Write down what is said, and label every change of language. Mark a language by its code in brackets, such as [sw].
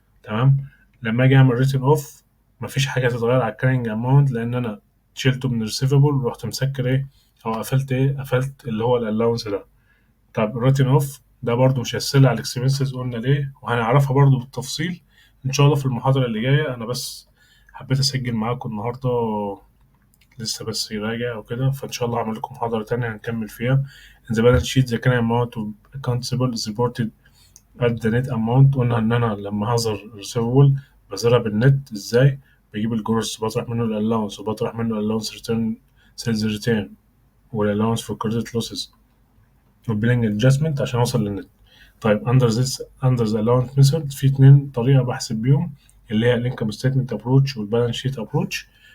[ar] تمام؟ لما اجي اعمل ريتن اوف مفيش حاجه تتغير على الكارينج اماونت لان انا شلته من الريسيفبل ورحت مسكر ايه او قفلت قفلت اللي هو الالاونس ده. طب الريتن اوف ده برضو مش هيسهل على الاكسبنسز، قلنا ليه وهنعرفها برضو بالتفصيل ان شاء الله في المحاضره اللي جايه. انا بس حبيت اسجل معاكم النهارده لسه بس يراجع وكده، فإن شاء الله هعمل لكم محاضرة تانية هنكمل فيها. [en] In the balance sheet the current amount of accounts receivable is reported at the net amount. [ar] قلنا إن أنا لما هظهر receivable بظهرها بالنت إزاي؟ بجيب الجروس بطرح منه الألاونس وبطرح منه الألاونس return sales return والألاونس for credit losses والبيلينج adjustment عشان أوصل للنت. طيب under the allowance method في اتنين طريقة بحسب بيهم اللي هي الانكم ستيتمنت ابروتش والبالانس شيت ابروتش.